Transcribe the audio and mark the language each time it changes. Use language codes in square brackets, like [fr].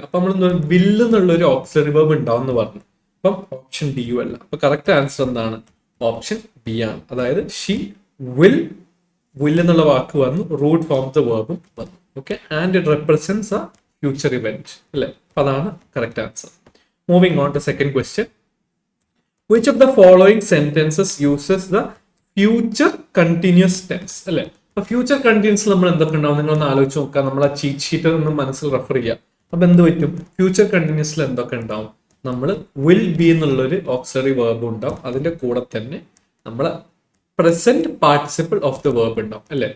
[ml] അപ്പൊ നമ്മൾ വില്ല് എന്നുള്ള ഒരു ഓക്സിലറി വേർബ് ഉണ്ടാവും എന്ന് പറഞ്ഞു. അപ്പം ഓപ്ഷൻ ഡി അല്ല. അപ്പൊ കറക്റ്റ് ആൻസർ എന്താണ്? ഓപ്ഷൻ ബി ആണ്. അതായത് [en] she will [ml] will എന്നുള്ള വാക്ക് വന്നു, റൂട്ട് ഫോം ദ വേർബും വന്നു. Okay, [en] and it represents a future event [ml] അല്ലെ. [en] അപ്പൊ അതാണ് correct answer. Moving on to second question. Which of the following sentences uses the future continuous tense? [ml] അല്ലെ, അപ്പൊ ഫ്യൂച്ചർ കണ്ടിന്യൂസ് നമ്മൾ എന്തൊക്കെ ഉണ്ടാവും നിങ്ങളൊന്ന് ആലോചിച്ച് നോക്കാം. നമ്മൾ ആ ചീറ്റ് ഷീറ്റിൽ നിന്ന് മനസ്സിൽ റെഫർ ചെയ്യുക. അപ്പൊ എന്ത് പറ്റും, ഫ്യൂച്ചർ കണ്ടിന്യൂസിൽ എന്തൊക്കെ ഉണ്ടാവും, നമ്മൾ വിൽ ബി എന്നുള്ളൊരു ഓക്സിലറി വേർബ് ഉണ്ടാവും, അതിന്റെ കൂടെ തന്നെ നമ്മൾ present participle of the verb ഉണ്ടാവും അല്ലെ.